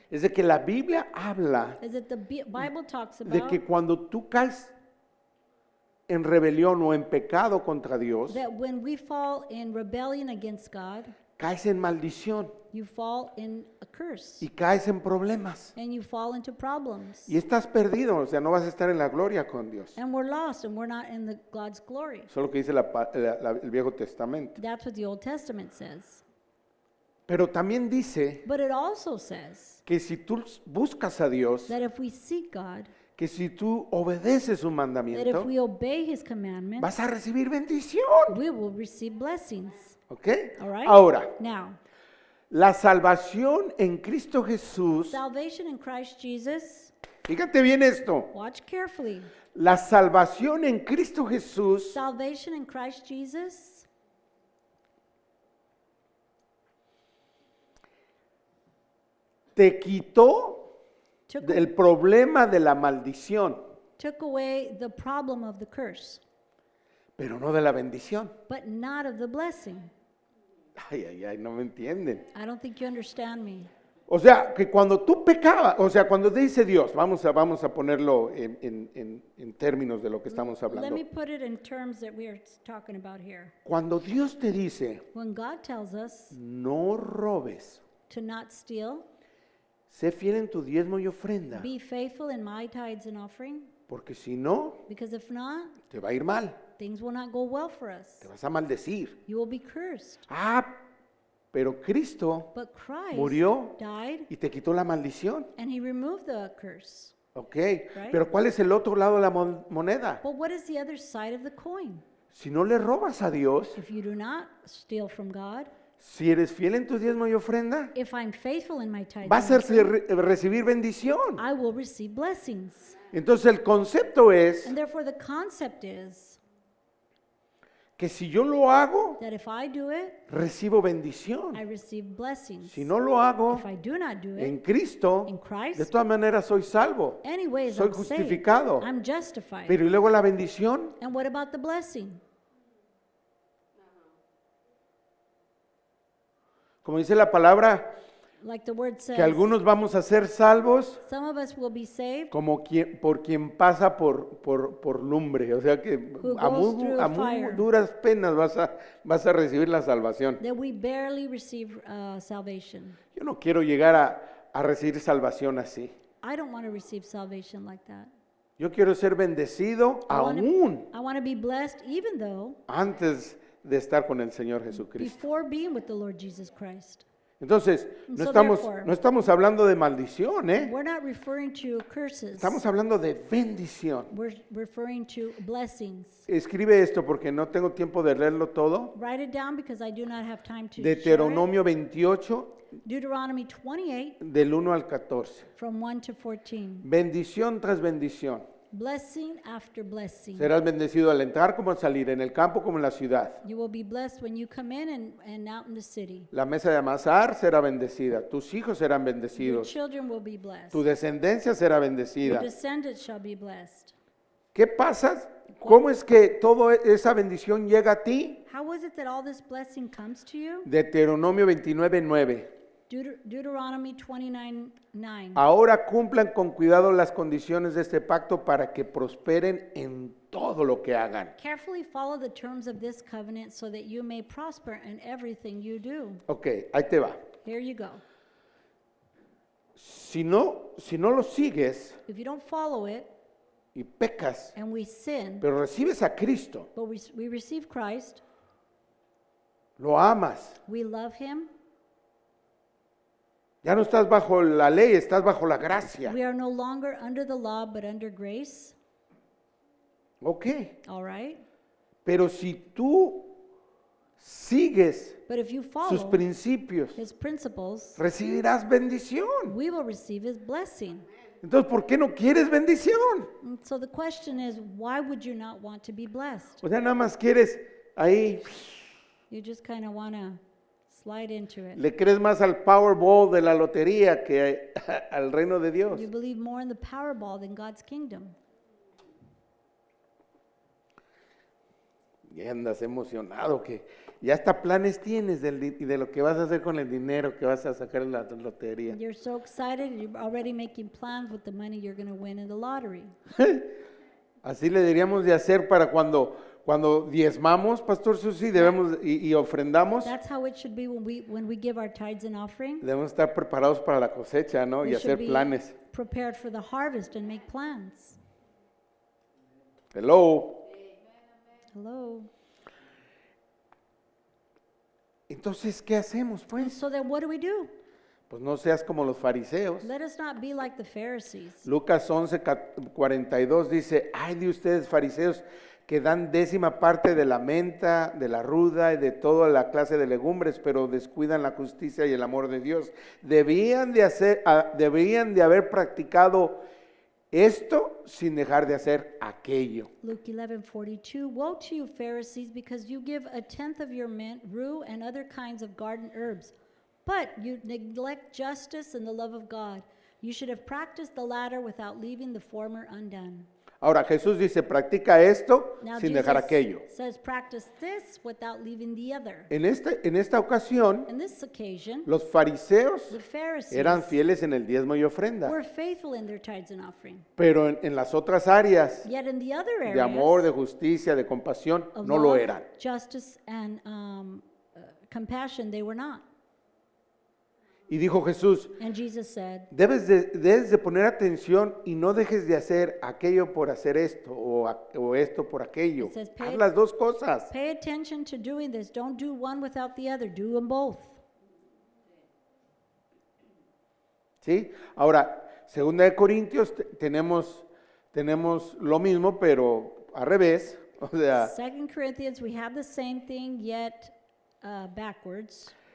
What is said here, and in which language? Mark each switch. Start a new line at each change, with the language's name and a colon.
Spanish: es de que la Biblia habla
English: is that the Bible talks
Spanish: de
English: about
Spanish: que cuando tú caes en rebelión o en pecado contra Dios,
English: that when we fall in rebellion against God,
Spanish: caes en maldición
English: you fall in a curse
Spanish: y caes en problemas.
English: and you fall into problems.
Spanish: Y estás perdido, o sea, no vas a estar en la gloria con Dios.
English: And we're lost and we're not in God's glory.
Spanish: Eso es lo que dice el Viejo Testamento.
English: That's what the Old Testament says.
Spanish: Pero también dice
English: But it also says
Spanish: que si tú buscas a Dios,
English: that if we seek God,
Spanish: que si tú obedeces un
English: that if
Spanish: mandamiento,
English: we obey His commandments,
Spanish: vas a recibir bendición.
English: we will receive blessings.
Spanish: ¿Ok?
English: All right?
Spanish: Ahora,
English: Now,
Spanish: la salvación en Cristo Jesús,
English: salvation in Christ Jesus,
Spanish: fíjate bien esto,
English: watch carefully.
Spanish: la salvación en Cristo Jesús
English: Salvation in Christ Jesus
Spanish: te quitó
English: took,
Spanish: del problema de la maldición,
English: took away the problem of the curse,
Spanish: pero no de la bendición.
English: but not of the blessing.
Spanish: Ay, no me entienden.
English: I don't think you understand me.
Spanish: O sea, que cuando tú pecabas, o sea, cuando dice Dios, vamos a ponerlo en términos de lo que estamos
English: Let
Spanish: hablando.
English: me put it in terms that we are talking about here.
Spanish: Cuando Dios te dice,
English: When God tells us
Spanish: no robes,
English: to not steal,
Spanish: sé fiel en tu diezmo y ofrenda,
English: be faithful in my tithes and offering,
Spanish: porque si no,
English: because if not,
Spanish: te va a ir mal,
English: things will not go well for us.
Spanish: te vas a maldecir.
English: You will be cursed.
Spanish: Ah, pero Cristo
English: But Christ
Spanish: murió
English: died
Spanish: y te quitó la maldición.
English: and he removed the curse.
Spanish: Ok, pero ¿cuál es el otro lado de la moneda?
English: But what is the other side of the coin?
Spanish: Si no le robas a Dios,
English: If you do not steal from God,
Spanish: si eres fiel en tu diezmo y ofrenda,
English: if I'm faithful in my tithes,
Spanish: vas
English: and
Spanish: a
English: offering,
Spanish: recibir bendición.
English: I will receive blessings.
Spanish: Entonces el concepto es
English: And therefore the concept is
Spanish: que si yo lo hago,
English: that if I do it,
Spanish: recibo bendición.
English: I receive blessings.
Spanish: Si no lo hago
English: If I do not do
Spanish: en
English: it,
Spanish: Cristo,
English: in Christ,
Spanish: de todas maneras soy salvo.
English: anyways,
Spanish: Soy
English: I'm saved.
Spanish: justificado.
English: I'm justified.
Spanish: Pero ¿y luego la bendición?
English: And what about the blessing?
Spanish: Como dice la palabra,
English: Like the word
Spanish: que
English: says,
Spanish: algunos vamos a ser salvos
English: some of us will be saved
Spanish: como por quien pasa por lumbre. O sea que
English: Who
Spanish: a
English: goes
Spanish: muy,
English: through
Spanish: a muy
English: fire.
Spanish: duras penas vas a recibir la salvación.
English: that we barely receive salvation.
Spanish: Yo no quiero llegar a recibir salvación así.
English: I don't want to receive salvation like that.
Spanish: Yo quiero ser bendecido aún
English: I want to be blessed even though
Spanish: antes de estar con el Señor Jesucristo.
English: before being with the Lord Jesus Christ.
Spanish: Entonces,
English: So therefore,
Spanish: no estamos hablando de maldición, ¿eh?
English: We're not referring to curses.
Spanish: Estamos hablando de bendición.
English: We're referring to blessings.
Spanish: Escribe esto porque no tengo tiempo de leerlo todo.
English: Write it down because I do not have time to share it.
Spanish: Deuteronomio 28,
English: Deuteronomy 28
Spanish: del 1 al 14.
English: from 1 to 14.
Spanish: Bendición tras bendición.
English: Blessing after blessing.
Spanish: Serás bendecido al entrar como al salir, en el campo como en la ciudad.
English: You will be blessed when you come in and out in the city.
Spanish: La mesa de amasar será bendecida. Tus hijos serán
English: Your
Spanish: bendecidos.
English: children will be blessed.
Spanish: Tu descendencia será
English: Your
Spanish: bendecida.
English: descendants shall be blessed.
Spanish: ¿Qué pasa? ¿Cómo es que toda esa bendición llega a ti?
English: How is it that all this blessing comes to you?
Spanish: Deuteronomio 29:9.
English: Deuteronomy 29:9.
Spanish: Ahora cumplan con cuidado las condiciones de este pacto para que prosperen en todo lo que hagan.
English: Carefully follow the terms of this covenant so that you may prosper in everything you do.
Spanish: Ok, ahí te va.
English: Here you go.
Spanish: Si no lo sigues
English: If you don't follow it
Spanish: y pecas,
English: and we sin,
Spanish: pero recibes a Cristo,
English: but we receive Christ,
Spanish: lo amas,
English: we love him,
Spanish: ya no estás bajo la ley, estás bajo la gracia.
English: we are no longer under the law but under grace.
Spanish: Ok,
English: All right?
Spanish: pero si tú sigues
English: But if you
Spanish: sus
English: follow
Spanish: principios,
English: his principles,
Spanish: recibirás bendición.
English: we will receive his blessing.
Spanish: Entonces, ¿por qué no quieres bendición?
English: And so the question is, why would you not want to be blessed?
Spanish: O sea, nada más quieres ahí,
English: You just kind of want to slide into it.
Spanish: le crees más al Powerball de la lotería que al reino de Dios.
English: You believe more in the Powerball than God's kingdom.
Spanish: Y andas emocionado que ya hasta planes tienes de lo que vas a hacer con el dinero que vas a sacar en la lotería.
English: You're so excited, you're already making plans with the money you're going to win in the lottery.
Spanish: Así le deberíamos de hacer para cuando diezmamos, Pastor Susi, y ofrendamos,
English: That's how it should be when we give our tithes and offering.
Spanish: debemos estar preparados para la cosecha, ¿no? Y
English: We
Spanish: hacer
English: should be
Spanish: planes.
English: prepared for the harvest and make plans. Hello. Hello.
Spanish: Entonces, ¿qué hacemos,
English: And
Spanish: pues?
English: so then what do?
Spanish: Pues no seas como los fariseos.
English: Let us not be like the Pharisees.
Spanish: Lucas 11:42 dice, ay de ustedes fariseos que dan 10ª parte de la menta, de la ruda y de toda la clase de legumbres, pero descuidan la justicia y el amor de Dios. Deberían de haber practicado esto sin dejar de hacer aquello.
English: Luke 11:42. Woe to you, Pharisees, because you give a tenth of your mint, rue, and other kinds of garden herbs, but you neglect justice and the love of God. You should have practiced the latter without leaving the former undone.
Spanish: Ahora Jesús dice, practica esto
English: Now
Spanish: sin dejar
English: Jesus
Spanish: aquello.
English: says, practice this without leaving the other.
Spanish: En esta ocasión,
English: In this occasion,
Spanish: los fariseos
English: the Pharisees
Spanish: eran fieles en el diezmo y ofrenda,
English: were faithful in their tithes and offering.
Spanish: pero en las otras áreas
English: Yet in the other
Spanish: de
English: areas
Spanish: amor, de justicia, de compasión,
English: of
Spanish: no lo
English: love,
Spanish: eran.
English: justice, and compassion, they were not.
Spanish: Y dijo Jesús,
English: And Jesus said,
Spanish: debes de poner atención y no dejes de hacer aquello por hacer esto o esto por aquello.
English: It says,
Spanish: Haz las dos cosas.
English: pay attention to doing this. Don't do one without the other. Do them both.
Spanish: ¿Sí? Ahora, segunda de Corintios tenemos lo mismo, pero al revés. O sea,
English: 2 Corinthians, we have the same thing, yet backwards.